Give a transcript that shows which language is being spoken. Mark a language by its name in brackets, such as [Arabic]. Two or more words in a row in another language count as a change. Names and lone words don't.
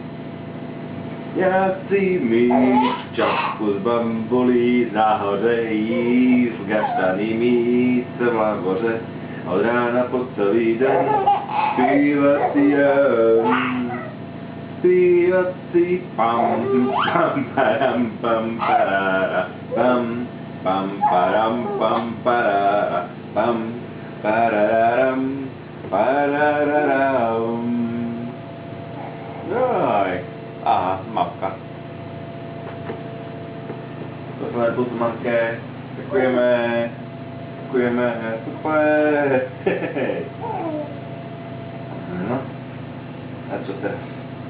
[Czech] Já chci mít čapku z bambulí, nahoře jíst gaštany mít se v laboře, od rána po celý den zpívat si jen. Zpívat si pam param pam parara pam param pam parara pam parararam parararam. Jaj, aha, mapka. To jsme putmanské. Děkujeme. Děkujeme. Super. No. A co teraz?